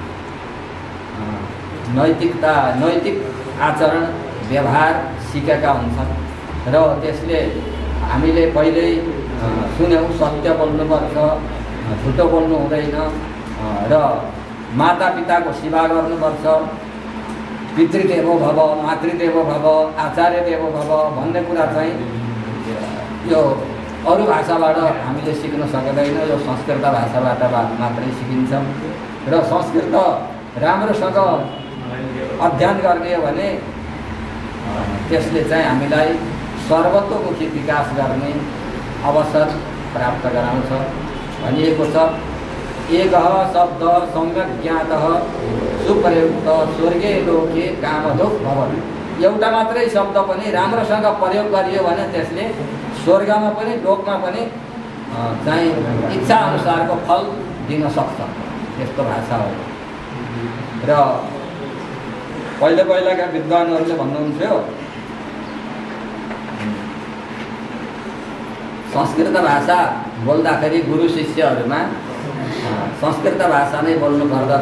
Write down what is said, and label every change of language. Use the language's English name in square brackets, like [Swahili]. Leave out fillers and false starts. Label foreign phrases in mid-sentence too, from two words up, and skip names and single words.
[Nepali] नैतिक आचरण व्यवहार सिकेका हुन्छन्। र त्यसले हामीले पहिल्यै सुन्यौँ, सत्य बोल्नुपर्छ, झुटो बोल्नु हुँदैन, र मातापिताको सेवा गर्नुपर्छ, [Sanskrit] पितृदेवो भव, मातृदेवो भव, आचार्यदेवो भव [Nepali] भन्ने कुरा चाहिँ यो अरू भाषाबाट हामीले सिक्न सकिँदैन, यो संस्कृत भाषाबाट मात्रै सिकिन्छ। र संस्कृत राम्रोसँग अध्ययन गर्ने हो भने त्यसले चाहिँ हामीलाई सर्वतोमुखी विकास गर्ने अवसर प्राप्त गराउँछ। भनिएको छ, [Sanskrit] एकः शब्द सम्यक ज्ञातः सुप्रयुक्त स्वर्गे लोके कामधुक् भवति। [Nepali] एउटा मात्रै शब्द पनि राम्रोसँग प्रयोग गरियो भने त्यसले स्वर्गमा पनि लोकमा पनि चाहिँ इच्छा अनुसारको फल दिन सक्छ। यस्तो भाषा हो। र पहिलाका विद्वानहरूले भन्नुहुन्थ्यो, संस्कृत भाषा बोल्दाखेरि गुरु शिष्यहरूमा संस्कृत भाषा नै बोल्नु पर्दछ।